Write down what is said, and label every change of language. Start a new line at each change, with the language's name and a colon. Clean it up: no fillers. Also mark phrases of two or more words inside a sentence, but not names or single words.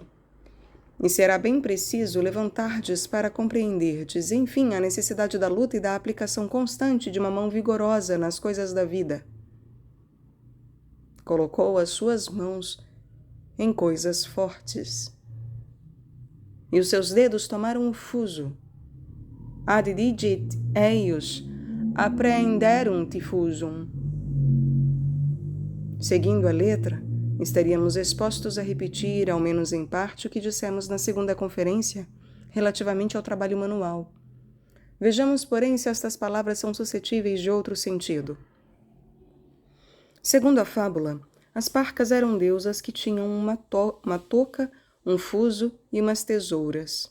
Portuguese: E será bem preciso levantardes para compreenderdes, enfim, a necessidade da luta e da aplicação constante de uma mão vigorosa nas coisas da vida. Colocou as suas mãos em coisas fortes. E os seus dedos tomaram o fuso.
Latin: Ad digit eius apprehenderunt fusum.
Portuguese: Seguindo a letra, estaríamos expostos a repetir, ao menos em parte, o que dissemos na segunda conferência relativamente ao trabalho manual. Vejamos, porém, se estas palavras são suscetíveis de outro sentido. Segundo a fábula, as parcas eram deusas que tinham uma touca, um fuso e umas tesouras.